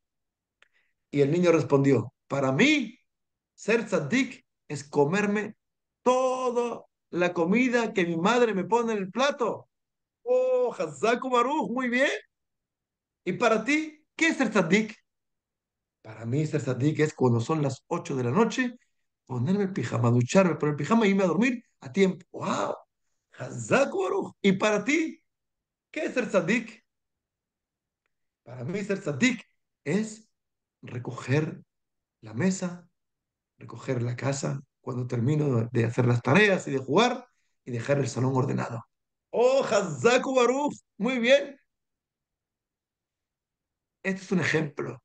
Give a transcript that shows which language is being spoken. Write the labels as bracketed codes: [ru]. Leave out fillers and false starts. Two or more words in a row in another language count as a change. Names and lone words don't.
[es] Y el niño respondió, para mí, ser tzadik es comerme toda la comida que mi madre me pone en el plato. [he] Oh, חזקו ברוך, [es] muy bien. ¿Y para ti qué es ser tzadik? Para mí, ser tzadik es cuando son las 8 de la noche, ponerme el pijama, ducharme, poner el pijama y irme a dormir a tiempo. [he] ¡Wow! חזק ברוך. [es] ¿Y para ti qué es ser tzadik? Para mí, ser tzadik es recoger la mesa, recoger la casa cuando termino de hacer las tareas y de jugar y dejar el salón ordenado. [he] ¡Oh, חזק ברוך! [es] Muy bien. Este es un ejemplo.